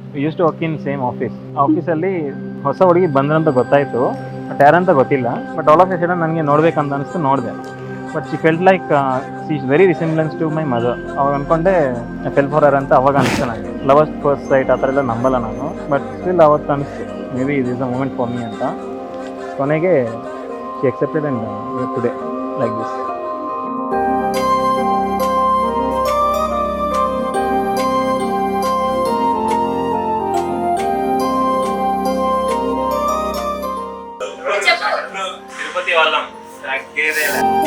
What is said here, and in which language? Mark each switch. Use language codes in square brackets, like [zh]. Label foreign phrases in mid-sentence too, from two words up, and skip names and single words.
[en] Use to work in same office. [kn] ಆಫೀಸಲ್ಲಿ ಹೊಸ ಹುಡುಗಿ ಬಂದ್ರಂತ ಗೊತ್ತಾಯಿತು, ಬಟ್ ಯಾರಂತ ಗೊತ್ತಿಲ್ಲ. [en] but all of a sudden [kn] ನನಗೆ ನೋಡ್ಬೇಕಂತ ಅನಿಸ್ತು, ನೋಡಿದೆ. [en] But she felt like she is very resemblance to my mother. [kn] ಅವಾಗ ಅಂದ್ಕೊಂಡೆ [en] fell for her [kn] ಅಂತ ಅವಾಗ ಅನಿಸ್ತು ನನಗೆ. [en] love at first sight [kn] ಆ ಥರ ಎಲ್ಲ ನಂಬಲ್ಲ ನಾನು, [en] but still [kn] ಅವತ್ತು ಅನಿಸ್ತು [en] may be is a moment for me [kn] ಅಂತ. [en] ಕೊನೆಗೆ she accepted and today like this. [te] తిరుపతి వాళ్ళం తగ్గేదేలే.